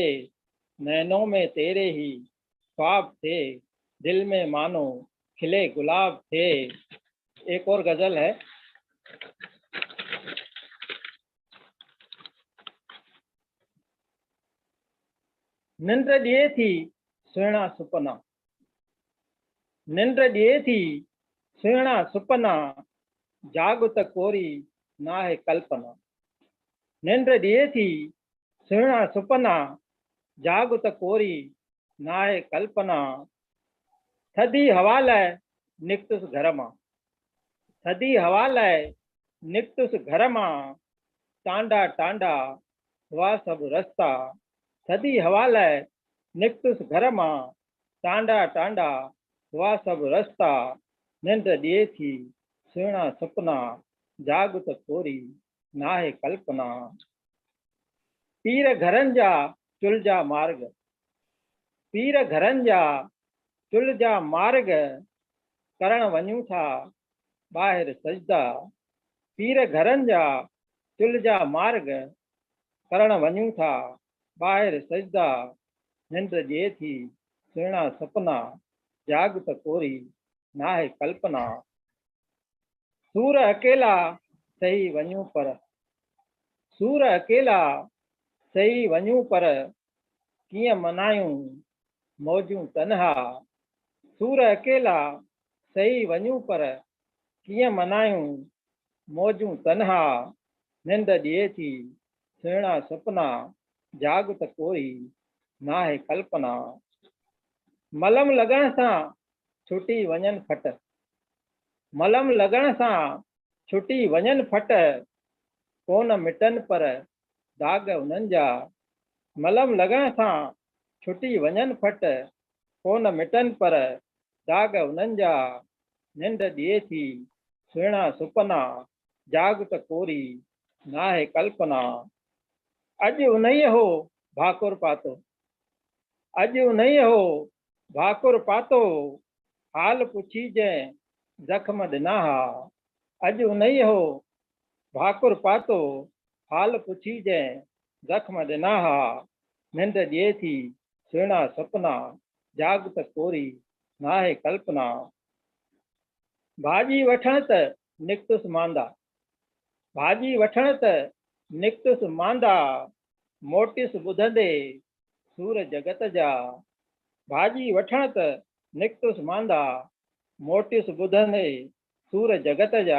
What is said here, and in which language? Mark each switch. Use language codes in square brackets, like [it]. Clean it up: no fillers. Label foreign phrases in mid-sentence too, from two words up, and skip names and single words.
[hi] नैनों में तेरे ही ख्वाब थे, दिल में मानो खिले गुलाब थे। एक और गजल है। [sd] निंद्र दिए थी सुहिणा सुपना, निंद्र दिए थी सुहिणा सुपना, जागुत कोरी ना है कल्पना। निंद्र दिए थी सुहिणा सुपना, जागुत कोरी ना है कल्पना। थधी हवा लाइ निकतुस घर मां, थधी हवा लाइ निकतुस घर मां, टांडा टांडा हुआ सब रस्ता। थधी हवा लाइ निकतुस घर मां, टांडा टांडा हुआ सब रस्ता। निंड दिए थी सुहिणा सुपना, जागुत कोरी ना है कल्पना। पीर घरनि जा चुल्ह जा मार्ग, पीर घरनि जा चुल्ह जा मार्ग, करण वञूं था ॿाहिरि सजदा। पीर घरनि जा चुल्ह जा मार्ग, करण वञूं था ॿाहिरि सजदा। निंड दिए थी सुहिणा सपना, जागुत कोरी ना है कल्पना। सूर अकेला सही वञूं पर, सूर अकेला सही वञूं पर, कीअं मनायूं मौजूं तन्हा। सूर अकेला सही वञूं पर, कीअं मनायूं मौजूं तन्हा। निंड दिए थी सुहिणा सपना, जागुत कोरी ना है कल्पना। मलम लॻण सां छुटी वञनि फट, मलम लॻण सां छुटी वञनि फट, कोन मिटनि पर दाग उन्हनि जा। मलम लॻण सां छुटी वञनि फट, कोन मिटनि पर दाग उन्हनि जा। निंड दिए थी सुहिणा सुपना, जागुत कोरी ना है कल्पना। अॼु उन्हीअ हो भाकुर पातो, अॼु उन्हीअ हो भाकुर पातो, हाल पुछी जंहिं जख्म ॾिना हा। अॼु उन्हीअ हो भाकुर पातो, हाल पुछी जंहिं जख्म ॾिना हा। निंड दिए थी सुहिणा सपना, जागुत कोरी ना है कल्पना। भाॼी वठण त निकतुस मांदा, भाॼी वठण त निकतुस मांदा, मोटिस ॿुधंदे सूर जगत जा। भाॼी वठण त निकतुस मांदा, मोटिस ॿुधंदे सूर जगत जा।